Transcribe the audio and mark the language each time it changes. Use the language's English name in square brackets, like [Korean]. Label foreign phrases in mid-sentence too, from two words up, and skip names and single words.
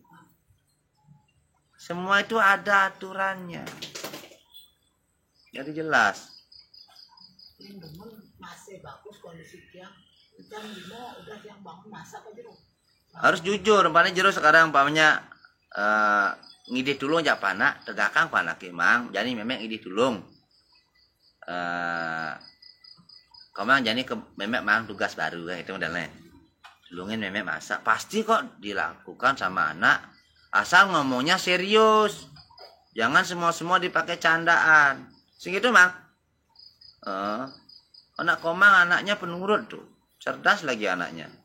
[Indonesian] Semua itu ada aturannya. Jadi jelas. Yang demen masih bagus kondisi tiang. Jam 5 udah tiang bangun masak aja dong. Harus jujur, paling Jero sekarang pamannya [Balinese] ngidih tulung jak panak, tegakang panak emang, [Indonesian] jadi memang [Balinese] ngidih tulung. [Indonesian] Komang jadi ke memek mang tugas baru itu modalnya. Tulungin memek masak, pasti kok dilakukan sama anak, asal ngomongnya serius. Jangan semua dipakai candaan. Sing itu mang. Anak Komang anaknya penurut tuh, cerdas lagi anaknya.